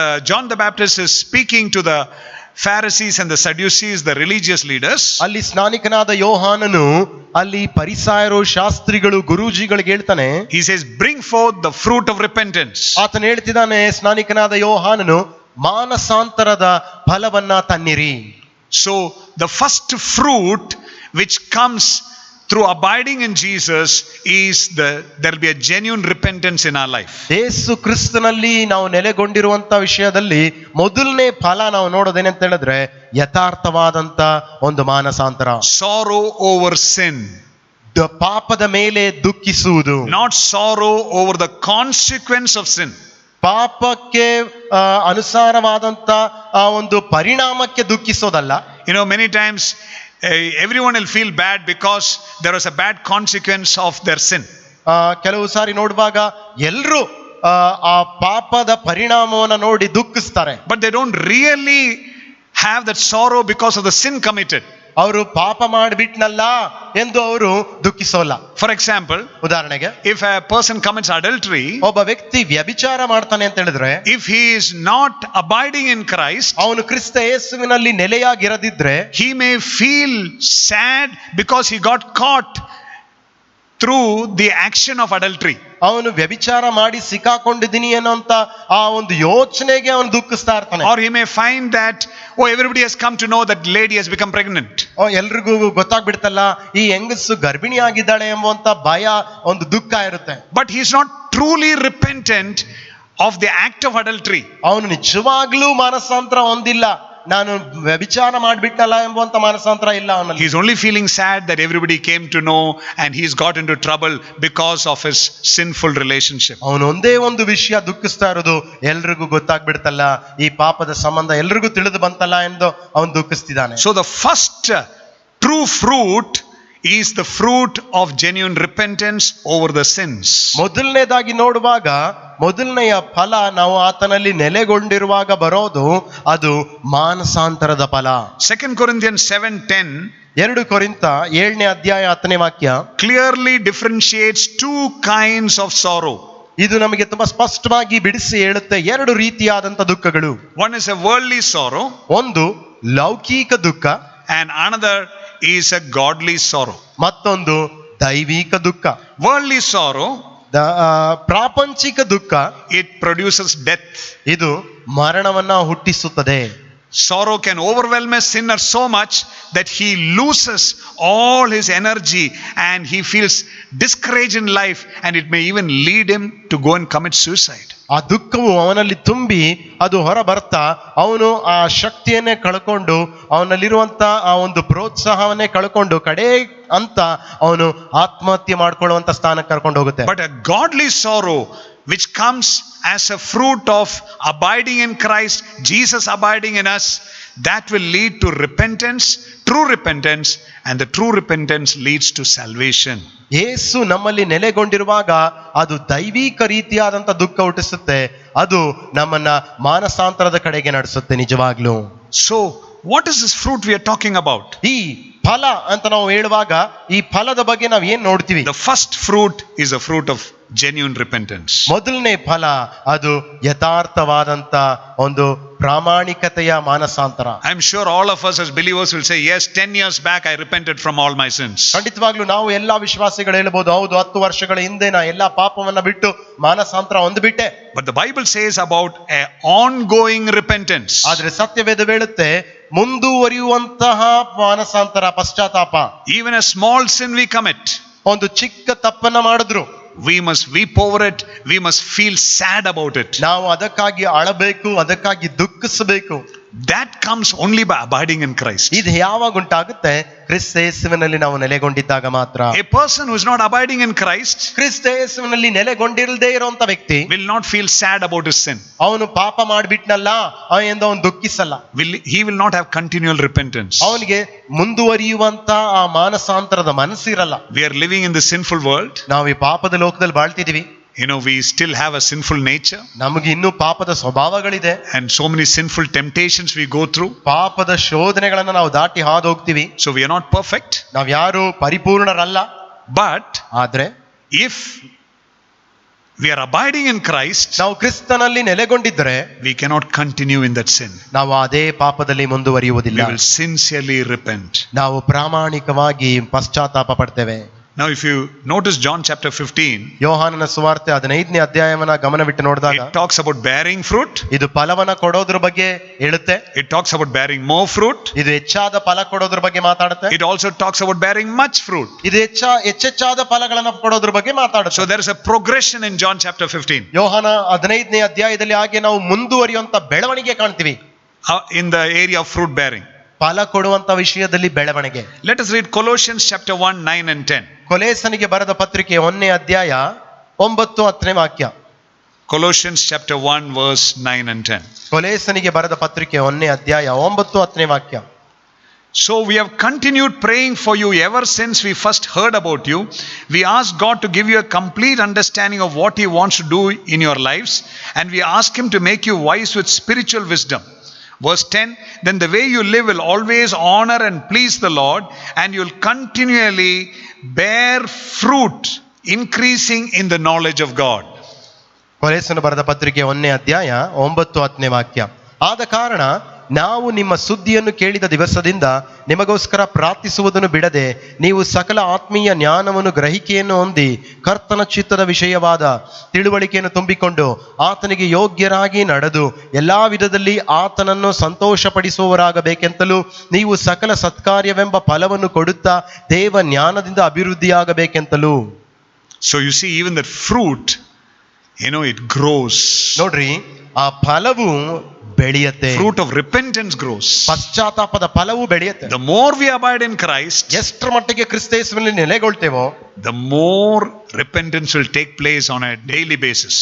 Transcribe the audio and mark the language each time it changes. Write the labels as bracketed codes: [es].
[en] John the Baptist is speaking to the Pharisees and the Sadducees, the religious leaders. [kn] ಅಲ್ಲಿ ಸ್ನಾನಿಕನಾದ ಯೋಹಾನನು ಅಲ್ಲಿ ಪರಿಸಾಯರು ಶಾಸ್ತ್ರಿಗಳು ಗುರೂಜಿಗಳಿಗೆ ಹೇಳ್ತಾನೆ. [en] He says, bring forth the fruit of repentance. [kn] ಆತನು ಹೇಳ್ತಿದ್ದಾನೆ, ಸ್ನಾನಿಕನಾದ ಯೋಹಾನನು ಮಾನಸಾಂತರದ ಫಲವನ್ನ ತನ್ನಿರಿ. [en] So the first fruit which comes through abiding in Jesus is there will be a genuine repentance in our life. [kn] ಯೇಸು ಕ್ರಿಸ್ತನಲ್ಲಿ ನಾವು ನೆಲೆಗೊಂಡಿರುವಂತ ವಿಷಯದಲ್ಲಿ ಮೊದಲನೇ ಫಲ ನಾವು ನೋಡೋದೇನಂತ ಹೇಳಿದ್ರೆ ಯಥಾರ್ಥವಾದಂತ ಒಂದು ಮಾನಸಾಂತರ. [en] Sorrow over sin. [kn] ಪಾಪದ ಮೇಲೆ ದುಃಖಿಸುವುದು. [en] Not sorrow over the consequence of sin. [kn] ಪಾಪಕ್ಕೆ ಅನುಸಾರವಾದಂತ ಆ ಒಂದು ಪರಿಣಾಮಕ್ಕೆ ದುಃಖಿಸೋದಲ್ಲ. [en] Many times everyone will feel bad because there was a bad consequence of their sin. [kn] ಕೆಲವು ಸಾರಿ ನೋಡುವಾಗ ಎಲ್ಲರೂ ಆ ಪಾಪದ ಪರಿಣಾಮವನ್ನು ನೋಡಿ ದುಃಖಿಸ್ತಾರೆ. [en] But they don't really have that sorrow because of the sin committed. [kn] ಅವರು ಪಾಪ ಮಾಡಿಬಿಟ್ನಲ್ಲ ಎಂದು ಅವರು ದುಃಖಿಸೋಲ್ಲ. [en] For example, [kn] ಉದಾಹರಣೆಗೆ, [en] if a person commits adultery, [kn] ಒಬ್ಬ ವ್ಯಕ್ತಿ ವ್ಯಭಿಚಾರ ಮಾಡ್ತಾನೆ ಅಂತ ಹೇಳಿದ್ರೆ, [en] if he is not abiding in Christ, [kn] ಅವನು ಕ್ರಿಸ್ತ ಯೇಸುವಿನಲ್ಲಿ ನೆಲೆಯಾಗಿರದಿದ್ರೆ, [en] he may feel sad because he got caught through the action of adultery. [kn] ಅವನು ವ್ಯಭಿಚಾರ ಮಾಡಿ ಸಿಕ್ಕಾಕೊಂಡಿದ್ದೀನಿ ಅನ್ನೋಂತ ಆ ಒಂದು ಯೋಚನೆಗೆ ಅವನು ದುಃಖಿಸ್ತಾ ಇರ್ತಾನೆ. [en] Or he may find that everybody has come to know that lady has become pregnant. [kn] ಎಲ್ರಿಗೂ ಗೊತ್ತಾಗ್ಬಿಡ್ತಲ್ಲ ಈ ಹೆಂಗಸು ಗರ್ಭಿಣಿ ಆಗಿದ್ದಾಳೆ ಎಂಬುವಂತ ಭಯ, ಒಂದು ದುಃಖ ಇರುತ್ತೆ. [en] But he is not truly repentant of the act of adultery. [kn] ಅವನು ನಿಜವಾಗ್ಲೂ ಮಾನಸಾಂತರ ಹೊಂದಿಲ್ಲ, ನಾನು ವ್ಯಭಿಚಾರ ಮಾಡಿಬಿಟ್ಟಲ್ಲ ಎಂಬುವಂತ ಮಾನಸಾಂತರ ಇಲ್ಲ ಅವನಲ್ಲಿ. [en] He is only feeling sad that everybody came to know and he's got into trouble because of his sinful relationship. [kn] ಅವನು ಒಂದೇ ಒಂದು ವಿಷಯ ದುಃಖಿಸ್ತಾ ಇರೋದು, ಎಲ್ರಿಗೂ ಗೊತ್ತಾಗ್ಬಿಡ್ತಲ್ಲ, ಈ ಪಾಪದ ಸಂಬಂಧ ಎಲ್ರಿಗೂ ತಿಳಿದು ಬಂತಲ್ಲ ಎಂದು ಅವನು ದುಃಖಿಸ್ತಿದ್ದಾನೆ. [en] So the first true fruit is the fruit of genuine repentance over the sins. [kn] ಮೊದಲನೇದಾಗಿ ನೋಡುವಾಗ ಮೊದಲನೆಯ ಫಲ ನಾವು ಆತನಲ್ಲಿ ನೆಲೆಗೊಂಡಿರುವಾಗ ಬರೋದು ಅದು ಮಾನಸಾಂತರದ ಫಲ. [en] 2 Corinthians 7:10 [kn] 2 ಕೊರಿಂಥ 7ನೇ ಅಧ್ಯಾಯ 10ನೇ ವಾಕ್ಯ [en] clearly differentiates two kinds of sorrow. [kn] ಇದು ನಮಗೆ ತುಂಬಾ ಸ್ಪಷ್ಟವಾಗಿ ಬಿಡಿಸಿ ಹೇಳುತ್ತೆ ಎರಡು ರೀತಿಯಾದಂತ ದುಃಖಗಳು. [en] One is a worldly sorrow, [kn] ಒಂದು ಲೌಕಿಕ ದುಃಖ, [en] and another is a godly sorrow. [kn] ಮತ್ತೊಂದು ದೈವಿಕ ದುಃಖ. [en] Worldly sorrow, [kn] ಪ್ರಾಪಂಚಿಕ ದುಃಖ, [en] it produces death. [kn] ಇದು ಮರಣವನ್ನ ಹುಟ್ಟಿಸುತ್ತದೆ. [en] Sorrow can overwhelm a sinner so much that he loses all his energy and he feels discouraged in life, and it may even lead him to go and commit suicide. [kn] ಆ ದುಃಖವು ಅವನಲ್ಲಿ ತುಂಬಿ ಅದು ಹೊರ ಬರ್ತಾ ಅವನು ಆ ಶಕ್ತಿಯನ್ನೇ ಕಳ್ಕೊಂಡು ಅವನಲ್ಲಿರುವಂತ ಆ ಒಂದು ಪ್ರೋತ್ಸಾಹವನ್ನೇ ಕಳ್ಕೊಂಡು ಕಡೆ ಅಂತ ಅವನು ಆತ್ಮಹತ್ಯೆ ಮಾಡ್ಕೊಳ್ಳುವಂತ ಸ್ಥಾನಕ್ಕೆ ಕರ್ಕೊಂಡು ಹೋಗುತ್ತೆ. [en] But a godly sorrow which comes as a fruit of abiding in Christ, Jesus abiding in us, that will lead to repentance, true repentance, and the true repentance leads to salvation. [kn] ಯೇಸು ನಮ್ಮಲ್ಲಿ ನೆಲೆಗೊಂಡಿರುವಾಗ ಅದು ದೈವಿಕ ರೀತಿಯಾದಂತ ದುಃಖ ಹುಟ್ಟಿಸುತ್ತೆ, ಅದು ನಮ್ಮನ್ನ ಮಾನಸಾಂತರದ ಕಡೆಗೆ ನಡೆಸುತ್ತೆ ನಿಜವಾಗ್ಲೂ. [en] So what is this fruit we are talking about? [kn] ಈ ಫಲ ಅಂತ ನಾವು ಹೇಳುವಾಗ ಈ ಫಲದ ಬಗ್ಗೆ ನಾವು ಏನ್ ನೋಡ್ತೀವಿ? [en] The first fruit is a fruit of genuine repentance. [kn] ಮೊದಲನೇ ಫಲ ಅದು ಯಥಾರ್ಥವಾದಂತ ಒಂದು ಪ್ರಾಮಾಣಿಕತೆಯ ಮಾನಸಾಂತರ. [en] I am sure all of us as believers will say, yes, 10 years back I repented from all my sins. [kn] ಖಂಡಿತವಾಗ್ಲೂ ನಾವು ಎಲ್ಲಾ ವಿಶ್ವಾಸಿಗಳು ಹೇಳ್ಬೋದು, ಹೌದು 10 ವರ್ಷಗಳ ಹಿಂದೆ ನಾ ಎಲ್ಲಾ ಪಾಪವನ್ನ ಬಿಟ್ಟು ಮಾನಸಾಂತರ ಹೊಂದ್ಬಿಟ್ಟೆ. [en] But the Bible says about a ongoing repentance. [kn] ಆದ್ರೆ ಸತ್ಯವೇದ ಹೇಳುತ್ತೆ ಮುಂದುವರಿಯುವಂತಹ ಮಾನಸಾಂತರ, ಪಶ್ಚಾತ್ತಾಪ. [en] Even a small sin we commit, [kn] ಒಂದು ಚಿಕ್ಕ ತಪ್ಪನ್ನ ಮಾಡಿದ್ರು [en] we must weep over it, we must feel sad about it. [kn] ನಾವು ಅದಕ್ಕಾಗಿ ಅಳಬೇಕು, ಅದಕ್ಕಾಗಿ ದುಃಖಿಸಬೇಕು. [en] That comes only by abiding in Christ. [kn] ಇದು ಯಾವಾಗ ಉಂಟಾಗುತ್ತೆ? ಕ್ರಿಸ್ತ ಯೇಸುವಿನಲ್ಲಿ ನಾವು ನೆಲೆಗೊಂಡಿದ್ದಾಗ ಮಾತ್ರ. [en] A person who is not abiding in Christ [kn] ಕ್ರಿಸ್ತ ಯೇಸುವಿನಲ್ಲಿ ನೆಲೆಗೊಂಡಿರದೇ ಇರುವಂತ ವ್ಯಕ್ತಿ [en] will not feel sad about his sin. [kn] ಅವನು ಪಾಪ ಮಾಡ್ಬಿಟ್ನಲ್ಲ ಎಂದು ಅವನು ದುಃಖಿಸಲ್ಲ. [en] He will not have continual repentance. [kn] ಅವನಿಗೆ ಮುಂದುವರಿಯುವಂತ ಆ ಮಾನಸಾಂತರದ ಮನಸ್ಸಿರಲ್ಲ. [en] We are living in the sinful world. [kn] ನಾವು ಈ ಪಾಪದ ಲೋಕದಲ್ಲಿ ಬಾಳ್ತಿದೀವಿ. [en] We still have a sinful nature. [kn] ನಮಗೆ ಇನ್ನೂ ಪಾಪದ ಸ್ವಭಾವಗಳಿದೆ. [en] And so many sinful temptations we go through. [kn] ಪಾಪದ ಶೋಧನೆಗಳನ್ನ ನಾವು ದಾಟಿ ಹಾದು ಹೋಗ್ತೀವಿ. [en] So we are not perfect. [kn] ನಾವ್ ಯಾರು ಪರಿಪೂರ್ಣರಲ್ಲ. [en] But [kn] ಆದ್ರೆ [en] if we are abiding in Christ, [kn] ನಾವು ಕ್ರಿಸ್ತನಲ್ಲಿ ನೆಲೆಗೊಂಡಿದ್ರೆ [en] we cannot continue in that sin. [kn] ನಾವು ಅದೇ ಪಾಪದಲ್ಲಿ ಮುಂದುವರಿಯುವುದಿಲ್ಲ. [en] We will sincerely repent. [kn] ನಾವು ಪ್ರಾಮಾಣಿಕವಾಗಿ ಪಶ್ಚಾತ್ತಾಪ ಪಡ್ತೇವೆ. [en] Now if you notice John chapter 15, [kn] ಯೋಹಾನನ ಸುವಾರ್ತೆ 15ನೇ ಅಧ್ಯಾಯವನ್ನ ಗಮನವಿಟ್ಟು ನೋಡಿದಾಗ [en] it talks about bearing fruit. [kn] ಇದು ಫಲವನ್ನ ಕೊಡೋದ್ರ ಬಗ್ಗೆ ಹೇಳುತ್ತೆ. [en] It talks about bearing more fruit. [kn] ಇದು ಹೆಚ್ಚಾದ ಫಲ ಕೊಡೋದ್ರ ಬಗ್ಗೆ ಮಾತಾಡುತ್ತೆ. [en] It also talks about bearing much fruit. [kn] ಇದು ಹೆಚ್ಚೆಚ್ಚಾದ ಫಲಗಳನ್ನ ಕೊಡೋದ್ರ ಬಗ್ಗೆ ಮಾತಾಡುತ್ತೆ. [en] So there is a progression in John chapter 15. [kn] ಯೋಹಾನ 15ನೇ ಅಧ್ಯಾಯದಲ್ಲಿ ಹಾಗೆ ನಾವು ಮುಂದುವರಿಯುವಂತ ಬೆಳವಣಿಗೆ ಕಾಣ್ತೀವಿ. [en] In the area of fruit bearing. [kn] ಫಲ ಕೊಡುವಂತ ವಿಷಯದಲ್ಲಿ ಬೆಳವಣಿಗೆ. [en] Let us read Colossians chapter 1, 9 and 10. [kn] ಕೊಲೋಸನಿಗೆ ಬರೆದ ಪತ್ರಿಕೆ 1ನೇ ಅಧ್ಯಾಯ 9-10 ವಾಕ್ಯ. [en] Colossians chapter 1 verse 9 and 10. [kn] ಕೊಲೋಸನಿಗೆ ಬರೆದ ಪತ್ರಿಕೆ 1ನೇ ಅಧ್ಯಾಯ 9-10 ವಾಕ್ಯ. [en] So we have continued praying for you ever since we first heard about you. We ask God to give you a complete understanding of what He wants to do in your lives, and we ask Him to make you wise with spiritual wisdom. Verse 10, then the way you live will always honor and please the Lord, and you will continually bear fruit, increasing in the knowledge of God. [kn] ಕೊಲೋಸನ ಬರೆದ ಪತ್ರಿಕೆ 1ನೇ ಅಧ್ಯಾಯ 9-10 ವಾಕ್ಯ. ಆದ ಕಾರಣ ನಾವು ನಿಮ್ಮ ಸುದ್ದಿಯನ್ನು ಕೇಳಿದ ದಿವಸದಿಂದ ನಿಮಗೋಸ್ಕರ ಪ್ರಾರ್ಥಿಸುವುದನ್ನು ಬಿಡದೆ ನೀವು ಸಕಲ ಆತ್ಮೀಯ ಜ್ಞಾನವನ್ನು ಗ್ರಹಿಕೆಯನ್ನು ಹೊಂದಿ ಕರ್ತನ ಚಿತ್ತದ ವಿಷಯವಾದ ತಿಳುವಳಿಕೆಯನ್ನು ತುಂಬಿಕೊಂಡು ಆತನಿಗೆ ಯೋಗ್ಯರಾಗಿ ನಡೆದು ಎಲ್ಲಾ ವಿಧದಲ್ಲಿ ಆತನನ್ನು ಸಂತೋಷಪಡಿಸುವವರಾಗಬೇಕೆಂತಲೂ ನೀವು ಸಕಲ ಸತ್ಕಾರ್ಯವೆಂಬ ಫಲವನ್ನು ಕೊಡುತ್ತಾ ದೇವ ಜ್ಞಾನದಿಂದ ಅಭಿವೃದ್ಧಿಯಾಗಬೇಕೆಂತಲೂ. [en] So you see, even that fruit, it grows. [kn] ನೋಡ್ರಿ, ಆ ಫಲವು ಬೆಳೆಯುತ್ತೆ. [en] Fruit of repentance grows. [kn] ಪಶ್ಚಾತ್ತಾಪದ ಫಲವು ಬೆಳೆಯುತ್ತೆ. [en] The more we abide in Christ, [kn] ಎಷ್ಟರ ಮಟ್ಟಿಗೆ ಕ್ರಿಸ್ತ ಯೇಸುವಿನಲ್ಲಿ ನೆಲೆಗೊಳ್ತೇವೋ [en] the more repentance will take place on a daily basis.